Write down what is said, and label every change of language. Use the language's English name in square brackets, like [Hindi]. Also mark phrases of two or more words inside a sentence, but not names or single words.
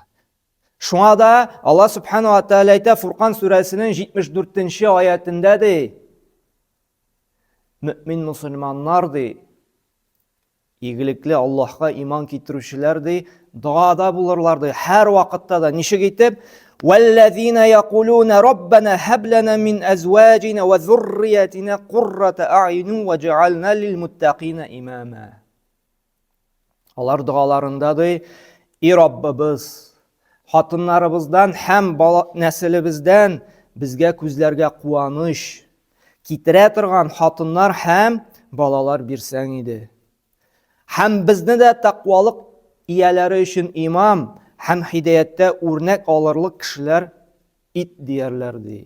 [Tatar] Шуңа да Аллаһ [Arabic] سبحانه وتعالى [Tatar] әйтә Фуркан сүрәсенең 74-нче аятында ди. Мөмин мусульманнар ди, игелекле Аллаһка иман китерүчеләр ди, дуада булырлар ди, һәр вакытта да. Ничек әйтеп? [Arabic] وَالَّذِينَ يَقُولُونَ رَبَّنَا هَبْ لَنَا مِنْ أَزْوَاجِنَا وَذُرِّيَّاتِنَا قُرَّةَ أَعْيُنٍ وَاجْعَلْنَا لِلْمُتَّقِينَ إِمَامًا. [Tatar] Алар дуаларында ди, и Раббыбыз, хатыннарыбыздан һәм нәселебездән безгә күзләргә куаныч китерә торган хатыннар һәм балалар бирсәң иде. Һәм безне дә тақвалык ияләре өчен имам һәм хидаяттә үрнәк алырлык кешеләр ит диярләр ди.